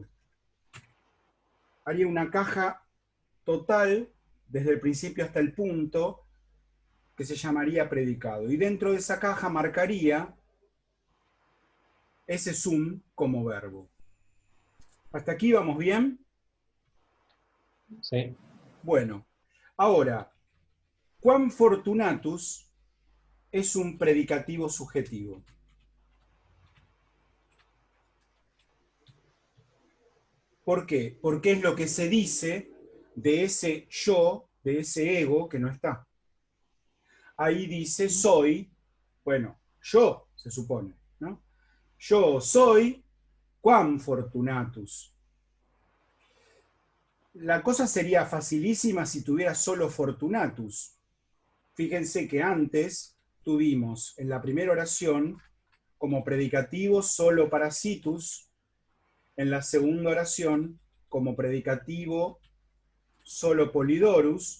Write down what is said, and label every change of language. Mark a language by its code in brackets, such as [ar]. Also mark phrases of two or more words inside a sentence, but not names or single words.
[es] Haría una caja total, desde el principio hasta el punto, que se llamaría predicado. Y dentro de esa caja marcaría ese sum como verbo. ¿Hasta aquí vamos bien? Sí. Bueno, ahora, [la] quam fortunatus [es] es un predicativo subjetivo. ¿Por qué? Porque es lo que se dice de ese yo, de ese ego que no está. Ahí dice soy, bueno, yo se supone, ¿no? Yo soy [la] quam fortunatus. [es] La cosa sería facilísima si tuviera solo fortunatus. Fíjense que antes tuvimos en la primera oración como predicativo solo parasitus, en la segunda oración como predicativo solo polidorus.